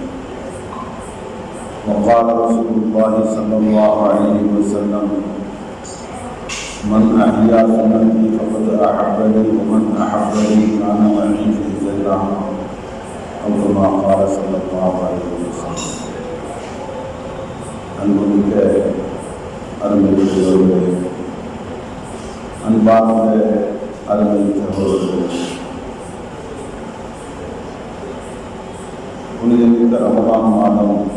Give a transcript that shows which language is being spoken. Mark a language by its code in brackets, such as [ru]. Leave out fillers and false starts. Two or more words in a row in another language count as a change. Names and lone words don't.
[ar] وقال رسول الله صلى الله عليه وسلم: من أحيا سنتي فقد أحبني ومن أحبني كان معي في الجنة، أو كما قال صلى الله عليه وسلم. [ta] அன்புமிக்க அருமையுள்ளவர்களே, அன்பார்ந்த அருமை சகோதரர்களே, புனிதமிக்க ரமலான் மாதம்